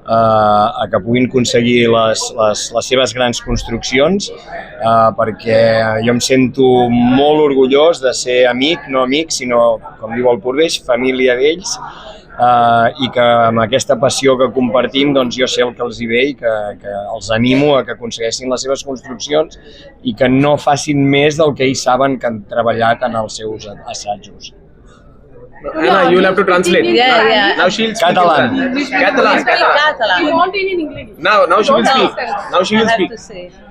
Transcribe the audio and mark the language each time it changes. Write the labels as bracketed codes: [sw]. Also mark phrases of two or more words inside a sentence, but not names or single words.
[ca] a que puguin aconseguir les seves grans construccions, perquè jo em sento molt orgullós de ser amic, no amic, sinó, com diu el Purveix, família d'ells, i que amb aquesta passió que compartim doncs jo sé el que els hi ve i que els animo a que aconsegueixin les seves construccions i que no facin més del que ells saben que han treballat en els seus assajos. [en] Anna, you will have to translate. Yeah. Now she'll speak Catalan. in Catalan. Catalan. You want in English? Now she will speak. Now she will I have speak. to say.